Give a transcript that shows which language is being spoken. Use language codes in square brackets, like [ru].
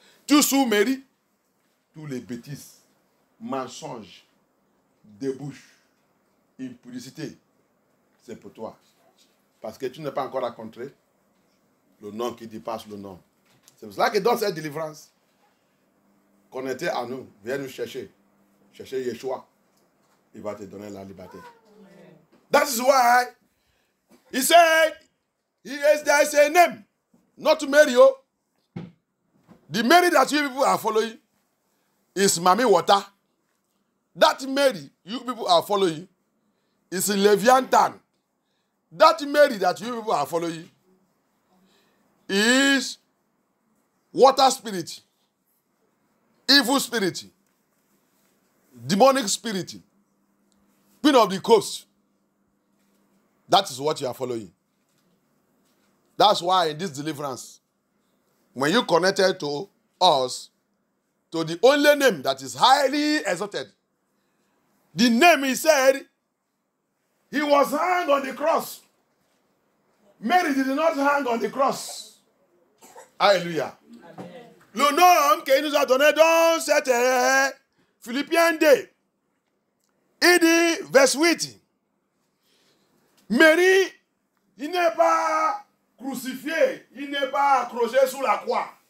[fr] Tu sous Mary, tous les bêtises, mensonges, débouches, impudicité, c'est pour toi. Parce que tu n'es pas encore rencontré le nom qui dépasse le nom. C'est pour cela que dans cette délivrance, connecté à nous, viens nous chercher. Chercher Yeshua. Il va te donner la liberté. Amen. [en] That is why he said, there is a name, not Mary. The Mary that you people are following is Mami Water. That Mary you people are following is Leviathan. That Mary that you people are following is water spirit, evil spirit, demonic spirit, queen of the coast. That is what you are following. That's why in this deliverance, when you connected to us, to the only name that is highly exalted, the name he said He was hung on the cross. Mary did not hang on the cross. [fr] Alléluia. Le nom qu'il nous a donné dans cette Philippiens 2, il dit, verset 8, Marie, il n'est pas crucifié, il n'est pas accroché sous la croix.